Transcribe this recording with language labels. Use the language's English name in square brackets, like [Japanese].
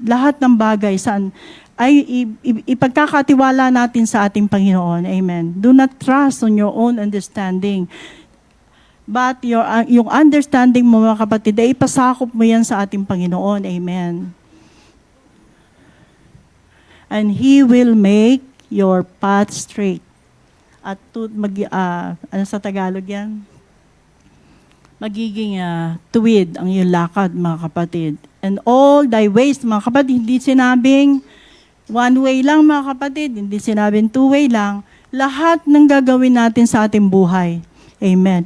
[Filipino] Lahat ng bagay saan ay ipagkakatiwala natin sa ating Panginoon, amen. [English] Do not trust on your own understanding. [Filipino] But yung understanding mo, mga kapatid, ay ipasakop mo yan sa ating Panginoon, amen. [English] And He will make your path straight. [Filipino] At ano sa Tagalog yan? Magiging tuwid ang iyong lakad, mga kapatid. [English] And all thy ways, [Filipino] mga kapatid, hindi sinabing one way lang, mga kapatid, hindi sinabing two way lang. Lahat ng gagawin natin sa ating buhay. Amen.